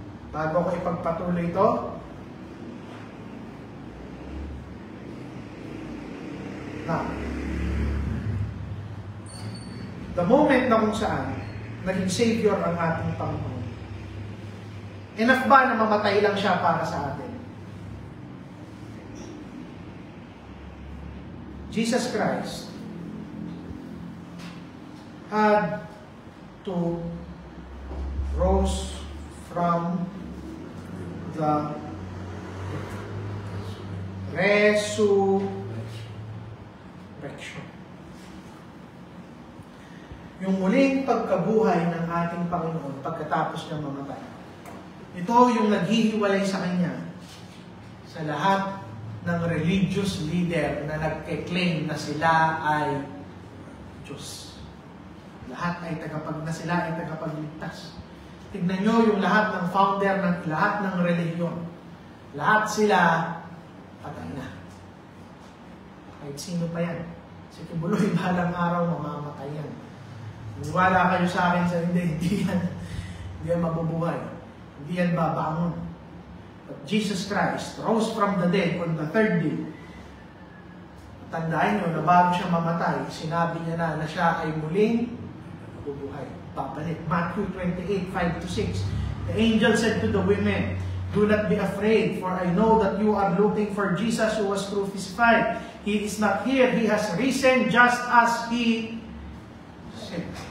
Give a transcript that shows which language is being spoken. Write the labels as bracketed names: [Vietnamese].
[Filipino] Bago ko ipagpatuloy ito, now, [English] the moment [Filipino] na kung saan naging Savior ang ating Panginoon, enough ba na mamatay lang siya para sa atin? [English] Jesus Christ had to rose from the resurrection. [Filipino] Yung muling pagkabuhay ng ating Panginoon pagkatapos niya mamatay. Ito yung naghihiwalay sa Kanya sa lahat ng religious leader na nagke-claim na sila ay Diyos. Lahat ay sila ay tagapagligtas. Tignan nyo yung lahat ng founder ng lahat ng relihiyon. Lahat sila patay na. Kahit sino pa yan. Si Kibuloy, balang araw mamamatay yan. Maniwala kayo sa akin sa hindi yan mabubuhay. Hindi yan babangon. [English] But Jesus Christ rose from the dead on the third day. [Filipino] Tandaan nyo na bago siya mamatay, sinabi niya na siya ay muling bubuhay. Babalik. Matthew 28, 5-6. [English] The angel said to the women, "Do not be afraid, for I know that you are looking for Jesus who was crucified. He is not here. He has risen just as He said."